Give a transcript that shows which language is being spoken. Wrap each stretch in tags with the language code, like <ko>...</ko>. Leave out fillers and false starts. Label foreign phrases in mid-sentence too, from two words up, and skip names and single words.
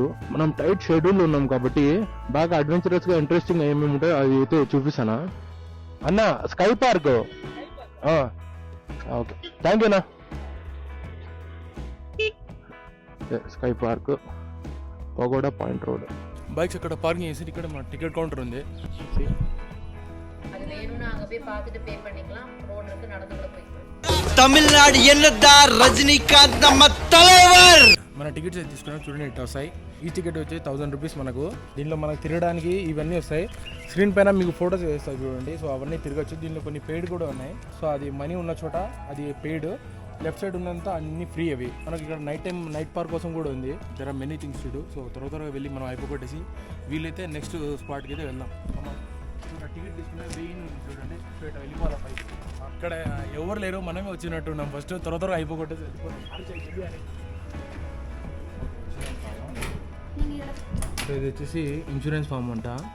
<te>మనం</te> <en>tight schedule</en> <te>ఉన్నాం కాబట్టి బాగా అడ్వెంచరస్ గా ఇంట్రెస్టింగ్ ఏమేమి ఉంటాయో అది అయితే చూపిస్తానా అన్న. స్కై పార్క్, ఓకే,</te> <en>thank you</en> <te>అన్న. స్కై పార్క్, పగోడా పాయింట్ రోడ్. బైక్స్ అక్కడ పార్కింగ్ చేసి ఇక్కడ మన</te> <en>ticket counter</en> <te>ఉంది.</te> <ta>அது வேணும்னா அங்க போய் பார்த்துட்டு பே பண்ணிக்கலாம். ரோடு இருக்கு, நடந்து கூட போய்க்கலாம். தமிழ்நாடு என்னதார் ரஜினிகாந்த் நம்ம தலைவர்.</ta> <te>మన టికెట్స్ అయితే తీసుకున్నాం చూడండి, ఇట్లా వస్తాయి. ఈ టికెట్ వచ్చి 1000 రూపీస్ మనకు. దీంట్లో మనకు తిరగడానికి ఇవన్నీ వస్తాయి. స్క్రీన్ పైన మీకు ఫోటోస్ వేస్తాయి చూడండి. సో అవన్నీ తిరగచ్చు. దీనిలో కొన్ని పెయిడ్ కూడా ఉన్నాయి. సో అది మనీ ఉన్న చోట అది పెయిడ్,</te> <en>left side</en> <te>ఉన్నంత అన్ని ఫ్రీ. అవి మనకి ఇక్కడ</te> <en>night park</en> <te>కోసం కూడా ఉంది.</te> <en>There are many things to do.</en> <te>సో త్వరగా వెళ్ళి మనం అయిపోగొట్టేసి వీలైతే</te> <en>next spot</en> <te>అయితే వెళ్దాం. టికెట్ తీసుకునే వెయ్యి చూడండి, స్ట్రైట్ వెళ్ళిపోవాలి పైకి. అక్కడ ఎవరు లేరు, మనమే వచ్చినట్టున్నాం. ఫస్ట్ త్వరగా అయిపోగొట్టేసి సో ఇది వచ్చేసి</te> <en>insurance form</en> <te>అంట.</te>